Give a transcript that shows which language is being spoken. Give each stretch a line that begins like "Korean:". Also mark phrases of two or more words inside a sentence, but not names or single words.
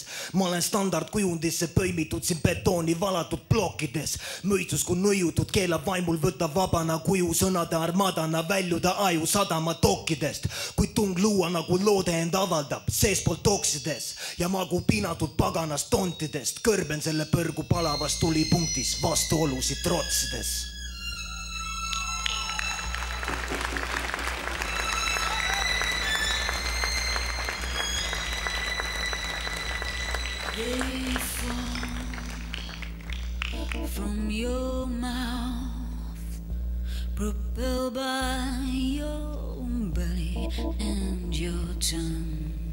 Estonian: Ma olen standardkujundisse põimitud siin betooni valatud plokkides, mõistus kui nõiutud keelab vaimul võtta vabana kuju sõnade armadana väljuda aju sadama tokkidest, kuid tung luua nagu loode end avaldab seespoolt oksides ja magu piinatud paganast tontidest kõrben selle põrgu palavas tulipunktis vastuolusid trotsides.
English: They fall from your mouth, propelled by your belly and your tongue.